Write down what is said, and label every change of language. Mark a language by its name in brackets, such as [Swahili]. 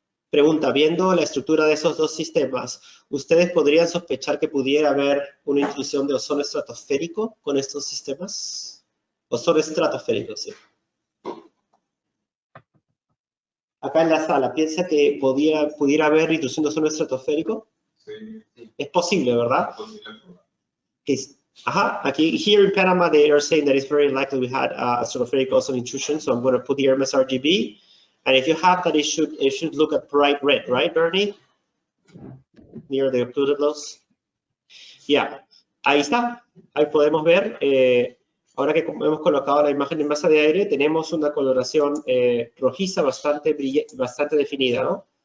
[Spanish] Pregunta, viendo la estructura de esos dos sistemas, ¿ustedes podrían sospechar que pudiera haber una intrusión de ozono estratosférico con estos sistemas? Ozono estratosférico, sí. Acá en la sala, ¿piensa que pudiera haber intrusión de ozono estratosférico? Sí. Es posible, ¿verdad? Ajá, aquí, [English] here in Panama, they are saying that it's very likely we had a stratospheric ozone intrusion, so I'm going to put the Hermes RGB. And if you have that, it should look at bright red, right, Bernie? Near the occluded lows. Yeah, [Spanish] ahí está. Ahí podemos ver, ahora que hemos colocado la imagen en masa de aire, tenemos una coloración rojiza bastante definida, ¿no?